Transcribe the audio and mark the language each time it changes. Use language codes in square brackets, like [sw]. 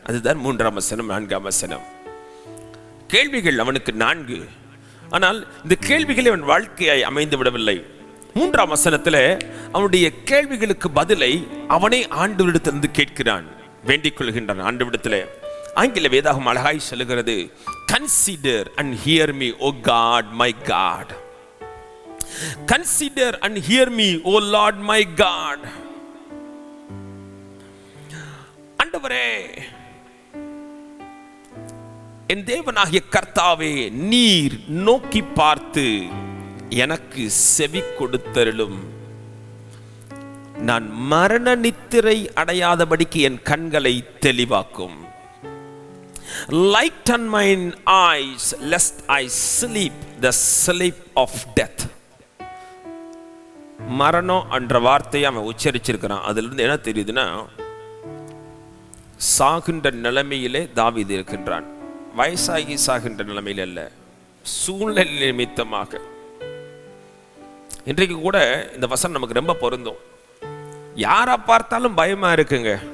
[ta] அதுதான் 3ஆம் வசனம் 4ஆம் வசனம். கேள்விகள் அவனுக்கு 4. ஆனால் இந்த கேள்விகளை அவன் வாழ்க்கையாய் அமைந்து விடவில்லை. 3ஆம் வசனத்தில் அவனுடைய கேள்விகளுக்கு பதிலை அவனே ஆண்டவரிடத்திலிருந்து கேட்கிறான், வேண்டிக் கொள்கின்றான் ஆண்டவரிடத்தில். ஆங்கில வேதாகம் அழகாய் சொல்லுகிறது, [en] consider and hear me, O God, my God. Consider and hear me, O Lord, my God. [ta] ஆண்டவரே, என் தேவனாகிய கர்த்தாவே, நீர் நோக்கி பார்த்து எனக்கு செவி கொடுத்தருளும். நான் மரண நித்திரை அடையாதபடிக்கு என் கண்களை தெளிவாக்கும். [en] Lighten mine eyes lest I sleep the sleep of death. [ta] மரணம் என்ற வார்த்தையை அவன் உச்சரிச்சிருக்கிறான். அதுல இருந்து என்ன தெரியுதுன்னா, சாகின்ற நிலைமையிலே தாவீது இருக்கின்றான். வயசாகி சாகின்ற நிலைமையில் அல்ல, சூழ்நிலை நிமித்தமாக இன்றைக்கு கூட இந்த வசனம் நமக்கு ரொம்ப பொருந்தும். யாரை பார்த்தாலும் பயமா இருக்குங்க.